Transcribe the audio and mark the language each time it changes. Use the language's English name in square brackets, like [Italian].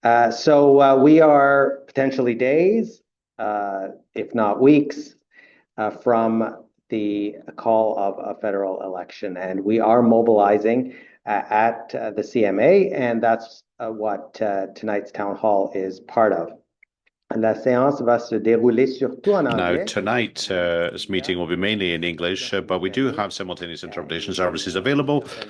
[English] So we are potentially days, if not weeks, from the call of a federal election, and we are mobilizing at the CMA, and that's what tonight's town hall is part of. [French] La séance va se dérouler surtout en anglais. [English] Now, tonight's meeting will be mainly in English, but we do have simultaneous interpretation services available.